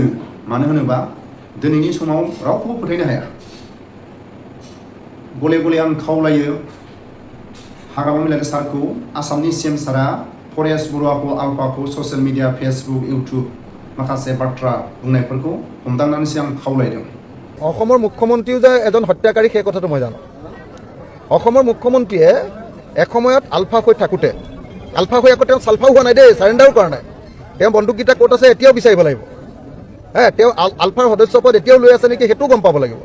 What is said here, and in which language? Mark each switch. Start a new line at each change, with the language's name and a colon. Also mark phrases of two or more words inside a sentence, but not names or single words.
Bodo: मानो होनोबा दिनैनि समाव रावखौबो फोथायनो हाया। गले गले आं खावलायो हाग्रामा महिलारि सारखौ आसामनि सिएम सारा परेश बरुवाखौ आल्फाखौ
English: social media
Bodo: फेसबुक इउटुब माखासे बाथ्रा बुंनायफोरखौ हमदांनानैसो आं खावलायदों।
Assamese: অসমৰ মুখ্যমন্ত্ৰীও যে এজন হত্যাকাৰী সেই কথাটো মই জানো। অসমৰ মুখ্যমন্ত্ৰীয়ে এসময়ত আলফা হৈ থাকোঁতে তেওঁ চালফাও হোৱা নাই দেই, চাৰেণ্ডাৰো কৰা নাই। তেওঁ বন্দুককেইটা ক'ত আছে এতিয়াও বিচাৰিব লাগিব। তেওঁ আলফাৰ সদস্য পদ এতিয়াও লৈ আছে নেকি সেইটোও গম পাব লাগিব।